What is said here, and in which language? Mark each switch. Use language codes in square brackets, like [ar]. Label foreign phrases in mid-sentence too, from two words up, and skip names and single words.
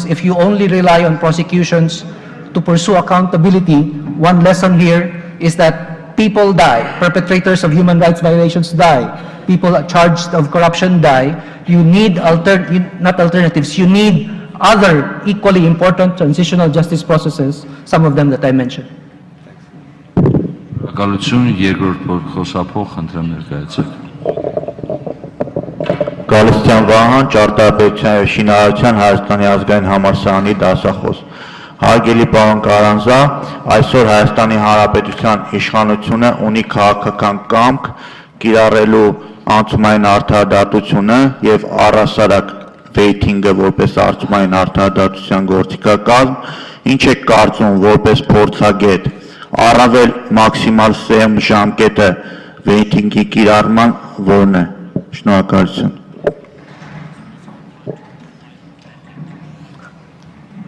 [en] If you only rely on prosecutions to pursue accountability, one lesson here is that people die, perpetrators of human rights violations die, people charged of corruption die. You need not alternatives, you need other equally important transitional justice processes, some of them that I mentioned. [hy] Շնորհակալություն, երկրորդ խոսափող, խնդրեմ ներկայացեք։ Գալստյան Վահան, ճարտարապետության և շինարարության Հայաստանի ազգային համալսարանի դասախոս։ Հարգելի պարոն Կարանզա, այսօր Հայաստանի Հանրապետության իշխանությունը ունի քաղաքական կամք կիրառելու անցումային արդարադատությունը եւ առհասարակ վեյթինգը որպես անցումային արդարադատության գործիքակազմ, ինչ է կարծում որպես փորձագետ, առավել մաքսիմալ սեմ ժամկետը վեյթինգի կիրառման որն է։ Շնորհակալություն։